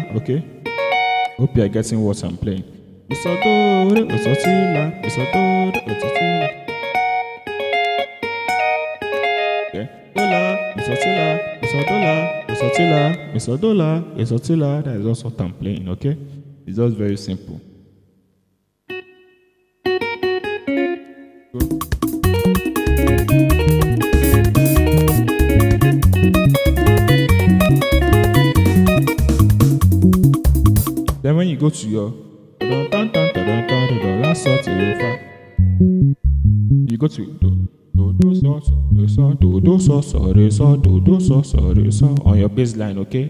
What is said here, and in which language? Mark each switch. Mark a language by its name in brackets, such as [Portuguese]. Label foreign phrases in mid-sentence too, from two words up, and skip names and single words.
[English] Okay. Hope you are getting what I'm playing. Mi so do re, mi so ti la, mi so do re, mi so ti la. Okay. Do la, mi so ti la, mi so do la, mi so ti la, mi so do la, mi so ti la. That is also what I'm playing. Okay. It's just very simple. Go. Then when you go to your last sort, you go to do so on your bass line, okay?